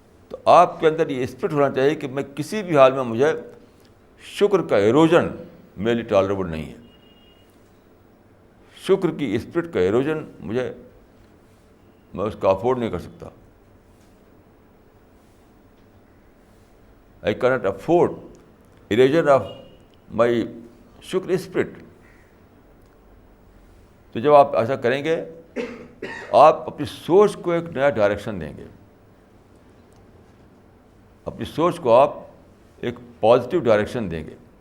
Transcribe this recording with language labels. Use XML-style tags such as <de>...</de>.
<ur>تو آپ کے اندر یہ اسپرٹ ہونا چاہیے کہ میں کسی بھی حال میں, مجھے شکر کا ایروژن میرے لیے ٹالریبل نہیں ہے. شکر کی اسپرٹ کا ایروژن میں اس کا افورڈ نہیں کر سکتا.</ur> <en>I cannot afford erosion of my</en> <ur>شکر اسپرٹ. تو جب آپ ایسا کریں گے آپ اپنی سوچ کو ایک نیا ڈائریکشن دیں گے. اپنی سوچ کو آپ ایک پازیٹیو ڈائریکشن دیں گے.</ur>